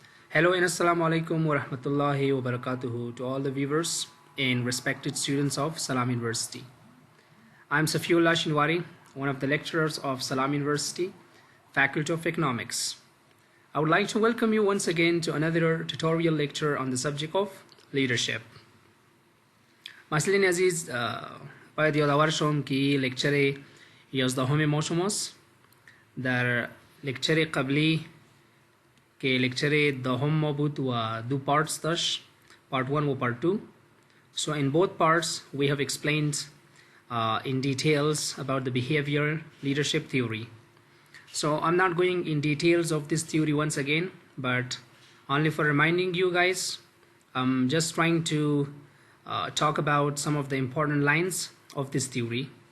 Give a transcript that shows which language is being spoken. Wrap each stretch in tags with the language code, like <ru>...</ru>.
<en>Hello and assalamu alaikum wa rahmatullahi wa barakatuhu to all the viewers and respected students of Salam University. I am Safiullah Shinwari, one of the lecturers of Salam University, Faculty of Economics. I would like to welcome you once again to another tutorial lecture on the subject of leadership.</en> <fa>مسئولین عزیز باید یادآور شم که لکچر 11 ما شماست. در لکچر قبلی که لکچر 10 ما بود و دو پارتس داشت، part 1 و part 2.</fa> <en>So in both parts we have explained in details about the behavior leadership theory. So I'm not going in details of this theory once again, but only for reminding you guys, I'm just trying to talk about some of the important lines of this theory.</en>